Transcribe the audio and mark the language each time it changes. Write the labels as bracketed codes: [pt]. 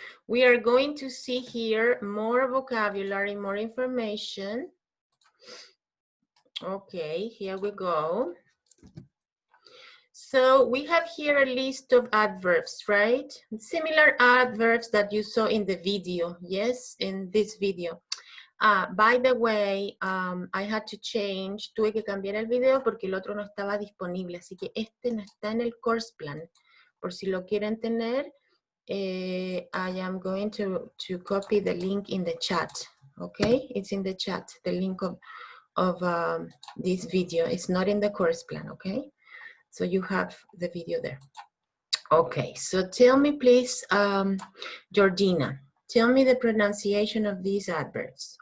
[en] We are going to see here more vocabulary, more information. Okay, here we go. So we have here a list of adverbs, right? Similar adverbs that you saw in the video, yes, in this video. By the way, I had to change, [es] tuve que cambiar el video porque el otro no estaba disponible, así que este no está en el course plan. Por si lo quieren tener, [en] I am going to copy the link in the chat. Okay, it's in the chat, the link of this video. It's not in the course plan, okay? So you have the video there. Okay, so tell me please, Georgina, tell me the pronunciation of these adverbs.